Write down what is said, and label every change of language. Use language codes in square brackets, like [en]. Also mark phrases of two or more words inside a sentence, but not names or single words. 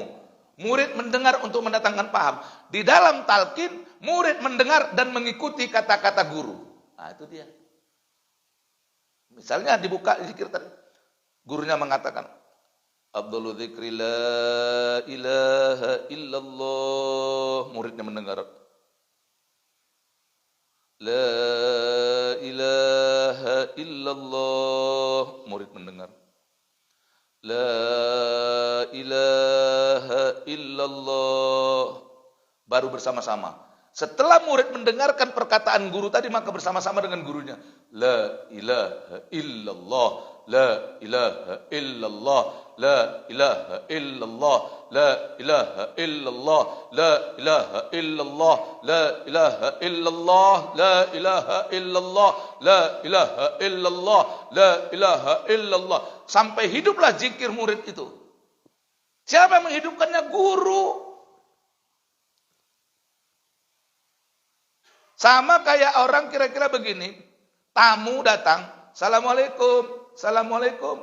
[id] Murid mendengar untuk mendatangkan paham. Di dalam talqin, murid mendengar dan mengikuti kata-kata guru. Nah, itu dia. Misalnya dibuka zikir tadi. Gurunya mengatakan, [ar] أفضل الذكر لا إله إلا الله. [id] Muridnya mendengar. [ar] لا إله إلا الله. [id] Murid mendengar. [ar] لا إله إلا الله. [id] Baru bersama-sama. Setelah murid mendengarkan perkataan guru tadi, maka bersama-sama dengan gurunya. [ar] لا إله إلا الله. لا إله إلا الله. لا إله إلا الله. لا إله إلا الله. لا إله إلا الله. لا إله إلا الله. لا إله إلا الله. لا إله إلا الله. لا إله إلا الله. [id] Sampai hiduplah zikir murid itu. Siapa yang menghidupkannya? Guru. Sama kayak orang kira-kira begini. Tamu datang. Assalamualaikum. Assalamualaikum.